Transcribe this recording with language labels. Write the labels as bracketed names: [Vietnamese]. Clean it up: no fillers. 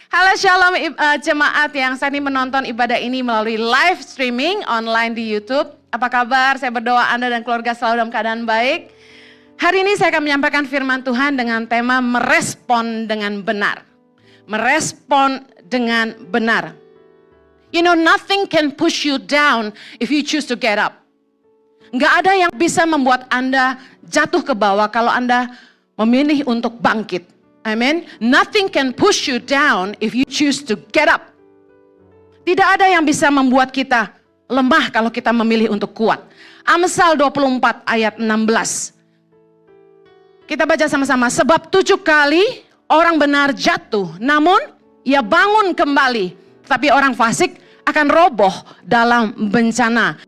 [Indonesian] Halo Shalom jemaat yang saat ini menonton ibadah ini melalui live streaming online di YouTube. Apa kabar? Saya berdoa Anda dan keluarga selalu dalam keadaan baik. Hari ini saya akan menyampaikan firman Tuhan dengan tema merespon dengan benar. Merespon dengan benar. [English] You know, nothing can push you down if you choose to get up. [Indonesian] Nggak ada yang bisa membuat Anda jatuh ke bawah kalau Anda memilih untuk bangkit. Amen. [English] Nothing can push you down if you choose to get up. [Indonesian] Tidak ada yang bisa membuat kita lemah kalau kita memilih untuk kuat. Amsal 24 ayat 16. Kita baca sama-sama. Sebab 7 kali orang benar jatuh, namun ia bangun kembali. Tapi orang fasik akan roboh dalam bencana.